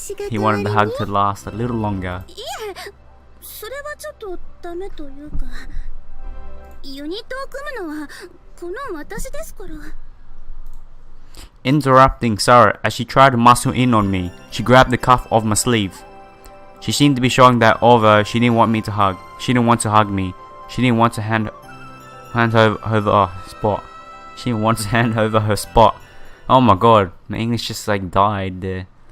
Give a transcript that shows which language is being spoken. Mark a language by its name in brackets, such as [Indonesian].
[English] He wanted the hug to last a little longer. [Japanese] いえ、それはちょっとダメというか、ユニットを組むのはこの私ですから。 [English] Interrupting Sarah as she tried to muscle in on me, she grabbed the cuff of my sleeve. She seemed to be showing that although she didn't want to hug me, she didn't want to hand over her spot. She didn't want to hand over her spot. Oh my god, my English just like died there.